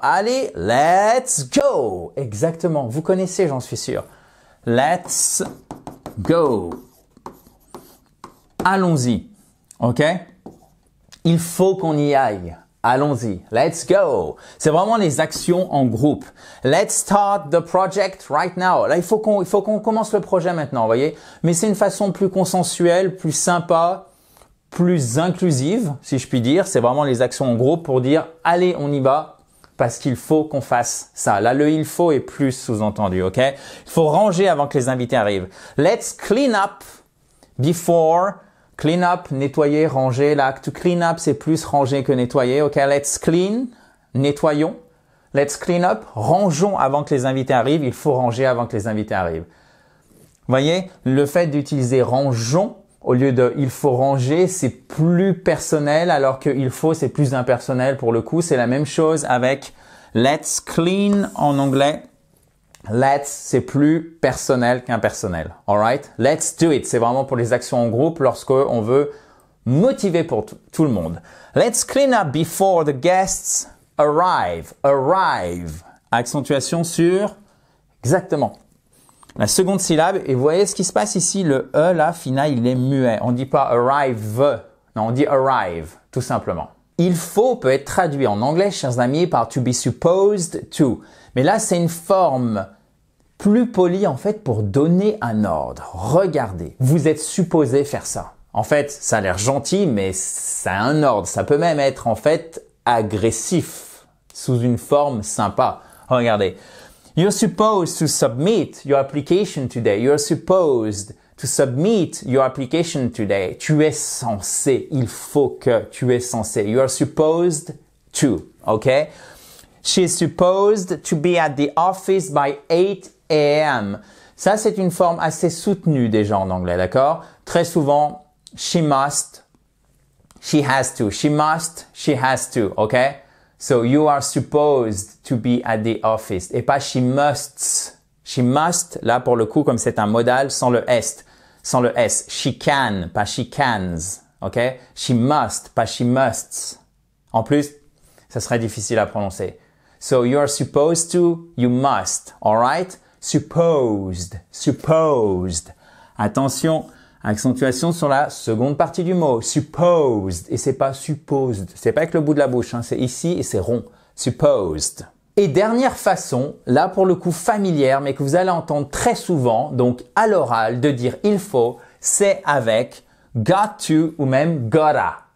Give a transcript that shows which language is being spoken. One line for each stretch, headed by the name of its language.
French: Allez,
English: let's go!
French: Exactement, vous connaissez, j'en suis sûr.
English: Let's go.
French: Allons-y, ok? Il faut qu'on y aille. Allons-y.
English: Let's go.
French: C'est vraiment les actions en groupe.
English: Let's start the project right now.
French: Là, il faut qu'on commence le projet maintenant, vous voyez? Mais c'est une façon plus consensuelle, plus sympa, plus inclusive, si je puis dire. C'est vraiment les actions en groupe pour dire, allez, on y va, parce qu'il faut qu'on fasse ça. Là, le il faut est plus sous-entendu, ok? Il faut ranger avant que les invités arrivent.
English: Let's clean up before
French: Clean up, nettoyer, ranger. Là, to clean up, c'est plus ranger que nettoyer. Ok,
English: let's clean,
French: nettoyons.
English: Let's clean up,
French: rangeons avant que les invités arrivent. Il faut ranger avant que les invités arrivent. Voyez, le fait d'utiliser rangeons au lieu de il faut ranger, c'est plus personnel, alors que il faut, c'est plus impersonnel pour le coup. C'est la même chose avec let's clean en anglais. Let's, c'est plus personnel qu'impersonnel. Alright?
English: Let's do it.
French: C'est vraiment pour les actions en groupe lorsque on veut motiver pour tout le monde.
English: Let's clean up before the guests arrive.
French: Arrive. Accentuation sur exactement la seconde syllabe. Et vous voyez ce qui se passe ici, le E là, final, il est muet. On ne dit pas arrive. Non, on dit arrive, tout simplement. Il faut peut être traduit en anglais, chers amis, par
English: to be supposed to.
French: Mais là, c'est une forme plus polie, en fait, pour donner un ordre. Regardez, vous êtes supposé faire ça. En fait, ça a l'air gentil, mais ça a un ordre. Ça peut même être, en fait, agressif, sous une forme sympa. Regardez.
English: You're supposed to submit your application today. You're supposed to submit your application today.
French: Tu es censé. Il faut que tu es censé.
English: You are supposed to. Okay? She's supposed to be at the office by 8 a.m.
French: Ça, c'est une forme assez soutenue déjà en anglais, d'accord? Très souvent,
English: she must, she has to. She must, she has to. Okay? So you are supposed to be at the office
French: et pas
English: she musts. She must,
French: là pour le coup, comme c'est un modal sans le S. Sans le S.
English: She can,
French: pas
English: she cans.
French: Ok?
English: She must,
French: pas
English: she musts.
French: En plus, ça serait difficile à prononcer.
English: So you are supposed to, you must. Alright? Supposed, supposed. Attention.
French: Accentuation sur la seconde partie du mot. Supposed. Et c'est pas supposed. C'est pas avec le bout de la bouche, hein. C'est ici et c'est rond. Supposed. Et dernière façon, là pour le coup familière, mais que vous allez entendre très souvent, donc à l'oral, de dire il faut, c'est avec got to ou même gotta.